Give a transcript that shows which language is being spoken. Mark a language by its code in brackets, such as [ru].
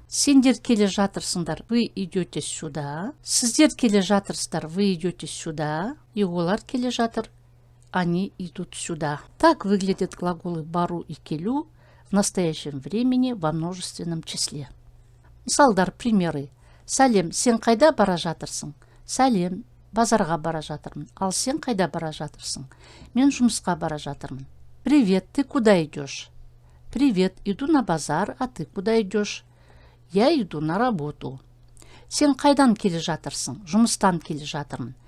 [kk] Сендер кележатырсыңдар, [ru] вы идете сюда. [kk] Сіздер кележатырсыздар, [ru] вы идете сюда. И [kk] олар кележатыр, [ru] они идут сюда. Так выглядят глаголы бару и келю в настоящем времени во множественном числе. [kk] Мысалдар, [ru] примеры. [kk] Сәлем, сен қайда бара жатырсың? Сәлем, базарға бара жатырмын. Ал сен қайда бара жатырсың? Мен жұмысқа бара жатырмын. [ru] Привет, ты куда идешь? Привет, иду на базар, а ты куда идешь? Я иду на работу. [kk] Сен қайдан келе жатырсың? Жұмыстан келе жатырмын.